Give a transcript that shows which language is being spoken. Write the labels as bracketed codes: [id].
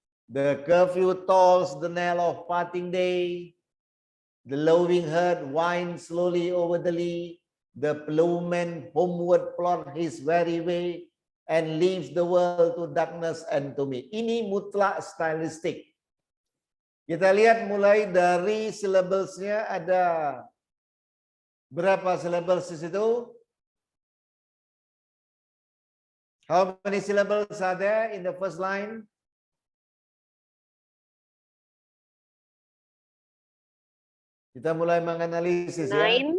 [en] The curfew tolls the knell of parting day. The lowing herd winds slowly over the lea. The plowman homeward plod his weary way and leaves the world to darkness and to me. [id] Ini mutlak stylistik. Kita lihat mulai dari syllables-nya ada berapa syllables di situ? [en] How many syllables are there in the first line? [id] Kita mulai menganalisis ya.